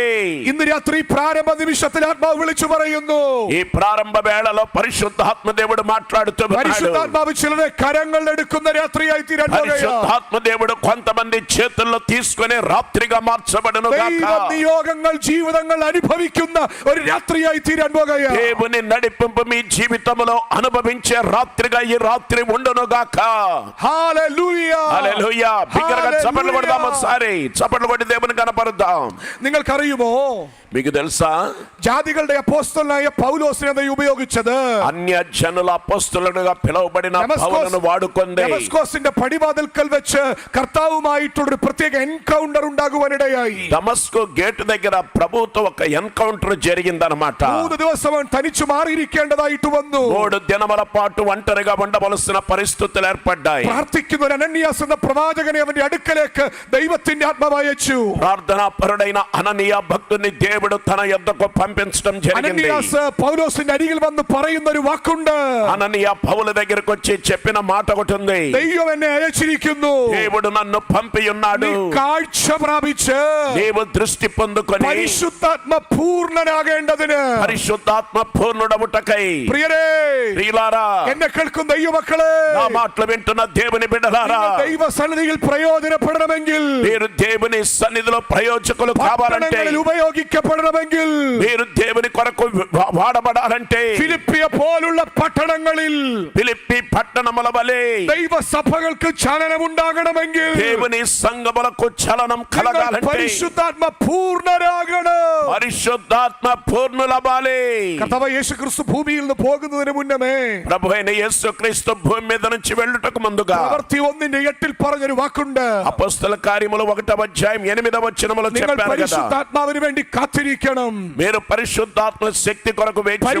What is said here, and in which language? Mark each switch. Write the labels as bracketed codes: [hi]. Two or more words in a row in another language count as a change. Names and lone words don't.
[ml] ഇന്ന് രാത്രി പ്രാരംഭ നിമിഷത്തിൽ ആത്മാവ് വിളിച്ചു പറയുന്നു, [te] ఈ ప్రారంభ వేళలో పరిశుద్ధాత్మ దేవుడు మాట్లాడుతున్నాడు. [ml] പരിശുദ്ധാത്മാവ് ചിലരെ കരങ്ങൾ എടുക്കുന്ന രാത്രിയായി തീരാൻ പോകുകയാണ്. [te] పరిశుద్ధాత్మ దేవుడు కొంతమంది చేతుల్లో తీసుకుని రాత్రిగా మార్చబడును గాక. [ml] ദൈവ നിയോഗങ്ങൾ ജീവിതങ്ങൾ അനുഭവിക്കുന്ന ഒരു രാത്രിയായി തീരാൻ പോകുകയാണ്. [te] దేవుని నడిపింపు మీ జీవితంలో అనుభవించే రాత్రిగా ఈ రాత్రి ఉండును గాక. హల్లెలూయా, హల్లెలూయా. బిగ్గరగా చప్పట్లు కొడదాం. ఒకసారి చప్పట్లు కొట్టి దేవుని కనపరుద్దాం. [ml] നിങ്ങൾക്കറിയുമോ, [te] మీకు తెలుసా, [ml] ജാതികളുടെ അപ്പോസ്തലനായ പൗലോസിനെ ദൈവം ഉപയോഗിച്ചത് [te] అన్య జనుల అపోస్తలుడుగా పిలువబడిన పౌలును వాడుకుంది. [ml] ദമസ്കോസിന്റെ പടിവാതിൽക്കൽ വെച്ച് കർത്താവുമായിട്ടുള്ള ഒരു പ്രത്യേക എൻകൗണ്ടർ ഉണ്ടാകുവാനിടയായി. [te] దమస్కు గేట్ దగ్గర ప్రభుతో ఒక ఎన్కౌంటర్ జరిగిందన్నమాట. [ml] 3 ദിവസം അവൻ തനിച്ചു മാറിയിരിക്കേണ്ടതായിട്ട് വന്നു. [te] 3 దినముల పాటు ఒంటరిగా ఉండవలసిన పరిస్థితులు ఏర్పడ్డాయి. [ml] പ്രാർത്ഥിക്കുന്ന ഒരു അനന്യാസ് എന്ന പ്രവാചകനെ അവന്റെ അടുക്കലേക്ക് ദൈവത്തിന്റെ ആത്മാവ് അയച്ചു. [te] ప్రార్థనా పరుడైన అననీయ భక్తుని దేవుడు తన యొద్దకు పంపించడం జరిగింది. [ml] അനന്യാസ് പൗലോസിന്റെ അരികിൽ വന്ന് പറയുന്ന ഒരു വാക്കുണ്ട്. [te] అననీయ పౌలు దగ్గరికి వచ్చి చెప్పిన మాట ఒకటి ఉంది. [ml] ദൈവം എന്നെ അയച്ചിരിക്കുന്നു, [te] దేవుడు నన్ను పంపి ఉన్నాడు. [ml] നീ കാഴ്ച പ്രാപിച്ച് [te] నీవు దృష్టి పొందుకొని [ml] പരിശുദ്ധാത്മ പൂർണ്ണനാകേണ്ടതിന്. [te] పరిశుద్ధాత్మ పూర్ణుడవుటకై. [ml] പ്രിയരേ, [te] ప్రియులారా, [ml] എന്നെ കേൾക്കുന്ന ദൈവമക്കളെ, [te] నా మాటలు వింటున్న దేవుని బిడ్డలారా, [ml] ദൈവ സന്നിധിയിൽ പ്രയോജനപ്പെടണമെങ്കിൽ, [te] మీరు దేవుని సన్నిధిలో ప్రయోజకులు కావాలంటే, [ml] പട്ടണങ്ങളിൽ ഉപയോഗിക്കപ്പെടണമെങ്കിൽ, [te] మీరు దేవుని కొరకు వాడబడాలంటే, [ml] ഫിലിപ്പിയ പോലുള്ള പട്ടണങ്ങളിൽ [te] ఫిలిప్పి పట్టణముల వలె [ml] ദൈവസഭകൾക്ക് ചലനമുണ്ടാകണമെങ്കിൽ, [te] దేవుని సంఘములకు చలనం కలగాలంటే [ml] പരിശുദ്ധാത്മ പൂർണ്ണരാകണം. [te] పరిశుద్ధాత్మ పూర్ణులవ్వాలి. [ml] കർത്താവ് യേശുക്രിസ്തു ഭൂമിയിൽ നിന്ന് പോകുന്നതിന് മുന്നമേ [te] ప్రభు అయిన యేసుక్రీస్తు భూమి మీద నుంచి వెళ్ళుటకు ముందుగా [ml] പ്രവൃത്തി 1:8 പറഞ്ഞൊരു വാക്കുണ്ട്. [te] అపోస్తల కార్యములు 1వ అధ్యాయం 8వ వచనములో [ml] നിങ്ങൾ [te] చెప్పారు కదా, [ml] പരിശുദ്ധാത്മാവിന് വേണ്ടി കാത്തിരിക്കണം. [te] మీరు పరిశుద్ధాత్మ శక్తి కొరకు వేచి ఉండాలి.